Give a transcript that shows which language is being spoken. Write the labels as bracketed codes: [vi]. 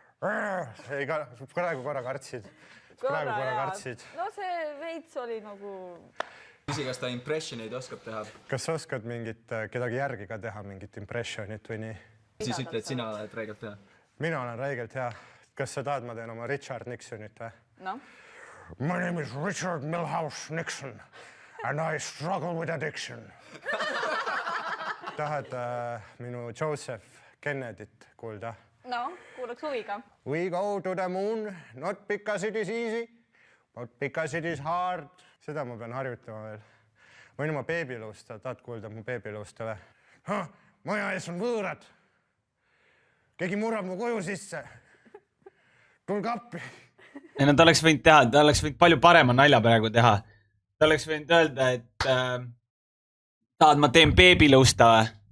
[et] Ei, praegu korra kartsid. No see veits oli nagu... Küsi, kas ta impressioneid oskab teha? Kas sa oskad mingit, kedagi järgi ka teha mingit impressionit või nii? Siis ütle, et sina oled räigelt hea. Mina olen räigelt hea. Kas sa tahad, ma teen oma Richard Nixonit või? No. [en] My name is Richard Milhouse Nixon and I struggle with addiction. [et] Tahad minu Joseph Kennedyt kuulda? No, kuulaks huviga. [en] We go to the moon, not because it is easy, but because it is hard. [et] Seda ma pean harjutama veel. Võin oma beebilõusta, tahad kuulda mu beebilõusta või? Maja ees on võõrad. Keegi murrab mu koju sisse. Tulge appi. Ja ta oleks võinud teha, ta oleks võinud palju parema nalja praegu teha. Ta oleks võinud öelda, et tahad, ma teen beebilõusta või?